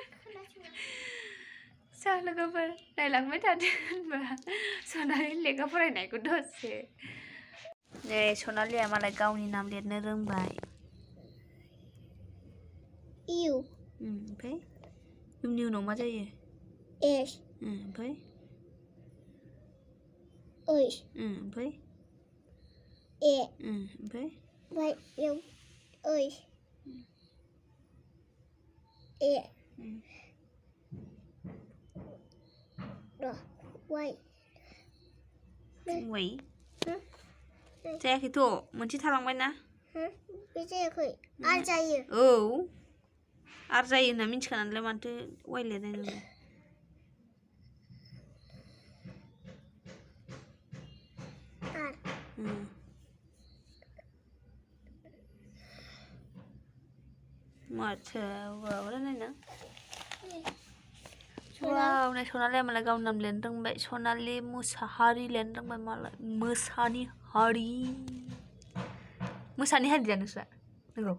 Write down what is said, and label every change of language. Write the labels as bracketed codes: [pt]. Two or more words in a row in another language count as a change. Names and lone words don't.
[brx] जा लोगोफोर नायलांबाय थादो होनबा सनालि लेखा फरायनायखौ दसे नै सनालिया मालाय गावनि नाम लिरनो रोंबाय U. ओमफ्राय इउनि उनाव मा जायो S. ओमफ्राय Ois. ओमफ्राय E. ओमफ्राय [en] Right. You. Ois. E. No. Wait. [brx] वै जायाखैथ' मोनसे थालांबाय ना बे जायाखै आरो जायो औ आरो जायो होनना मिथिखानानैलाय मानोथो वाइ लिरनाय नोंलाय माथो माबाला नायना वाव नै सनालिया मालाय गावनि नाम लिरनो रोंबाय सनालि मुसाहारि लिरनो रोंबाय मालाय मोसानि हारि दा नोंस्रा नंगौ